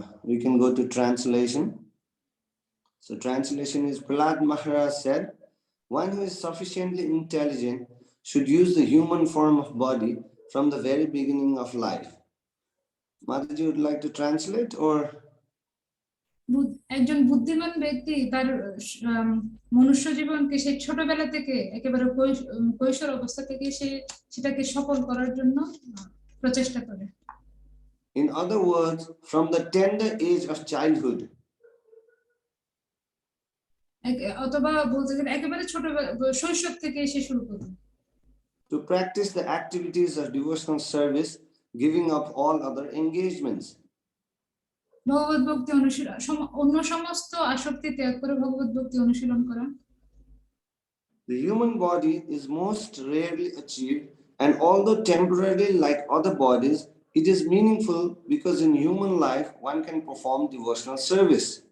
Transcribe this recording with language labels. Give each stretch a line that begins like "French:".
English: We can go to translation. So translation is, Prahlad Maharaj said, one who is sufficiently intelligent should use the human form of body from the very beginning of life. Mataji would like to translate, or?
Bangla: একজন বুদ্ধিমান ব্যক্তি তার মনুষ্য জীবনকে সেই ছোটবেলা থেকে একেবারে কৈশোর অবস্থা থেকে সেটাকে সফল করার জন্য প্রচেষ্টা করে।
English: In other words, from the tender age of childhood.
Bangla: অথবা বলতে গেলে একেবারে ছোটবেলা শৈশব থেকে সে শুরু করে।
English: To practice the activities of devotional service, giving up all other engagements.
Bangla: ভগবত ভক্তি অনুশীলন, অন্য সমস্ত আসক্তি ত্যাগ করে ভগবত ভক্তি অনুশীলন করা।
English: The human body is most rarely achieved, and although temporarily like other bodies, it is meaningful because in human life one can perform devotional service.